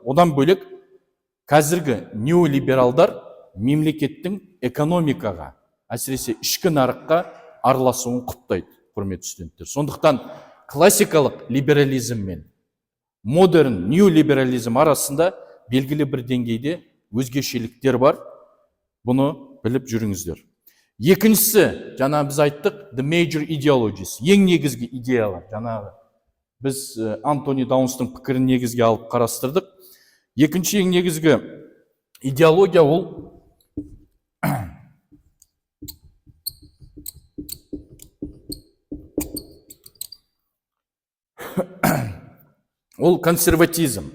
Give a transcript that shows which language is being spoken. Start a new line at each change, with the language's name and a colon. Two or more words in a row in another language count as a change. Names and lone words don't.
Kazakh: Одан бөлек қазіргі неолибералдар мемлекеттің экономикаға, әсіресе ішкі нарыққа араласуын құптайды, құрметті студенттер. Сондықтан классикалық либерализм мен модерн неолиберализм арасында белгілі бір деңгейде өзгешеліктер бар. Бұны біліп жүріңіздер. Екіншісі, жаңа біз айттық,
English: the major ideologies,
Kazakh: ең негізгі идеялар. Жаңағы біз Антони Даунстың пікірін негізге алып қарастырдық. Екінші ең негізгі идеология ол консерватизм.